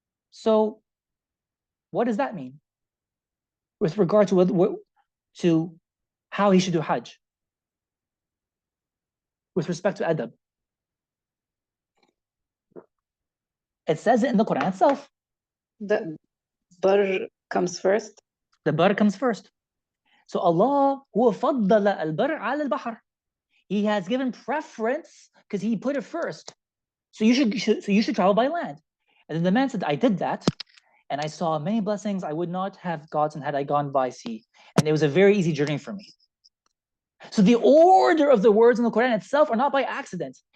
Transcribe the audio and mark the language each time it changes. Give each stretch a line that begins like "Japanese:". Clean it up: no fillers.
English: So what does that mean with regard to how he should do Hajj with respect to adab? It says it in the Quran itself. The bar comes first. The bar comes first.
Arabic: So Allah هو فضل البر على البحر.
English: He has given preference because he put it first. So you should travel by land. And then the man said, I did that, and I saw many blessings I would not have gotten had I gone by sea. And it was a very easy journey for me. So the order of the words in the Quran itself are not by accident.